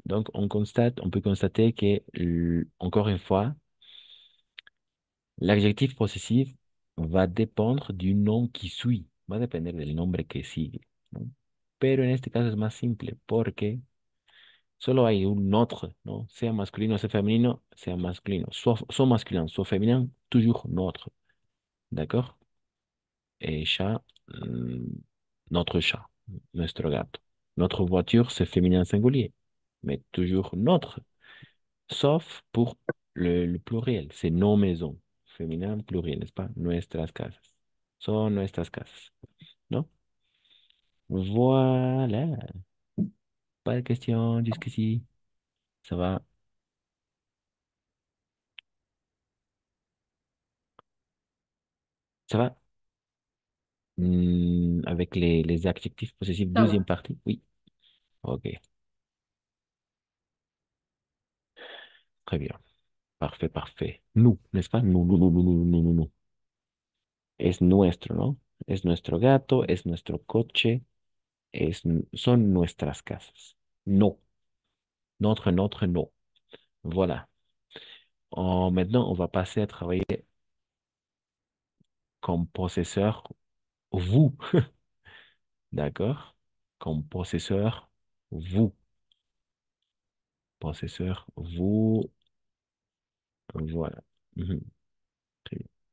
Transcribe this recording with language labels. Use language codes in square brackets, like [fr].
[fr] Donc, on peut constater que, encore une fois, l'adjectif possessif va dépendre du nom qui suit. [es] Va a depender del nombre que sigue, ¿no? Pero en este caso es más simple porque solo hay un notre, ¿no? Sea masculino, sea femenino, sea masculino. [fr] Soit masculin, soit féminin, toujours notre. D'accord? Et chat, notre chat, [es] nuestro gato. [fr] Notre voiture, c'est féminin singulier, mais toujours notre, sauf pour le pluriel, c'est nos maisons, féminin pluriel, n'est-ce pas? [es] Nuestras casas. [fr] Son nuestras casas, ¿no? Voilà. Pas de question jusqu'ici. Ça va? Ça va? Avec les adjectifs possessifs, Ça va. deuxième partie? Oui. Ok, très bien. Parfait, parfait. Nous, n'est-ce pas? [es] Nous. Es nuestro, ¿no? Es nuestro gato, es nuestro coche, son nuestras casas. No, notre, no. Voilà. [fr] Maintenant, on va passer à travailler comme possesseur vous. D'accord? Comme possesseur vous. Possesseur vous. Voilà. Mhm. Très bien.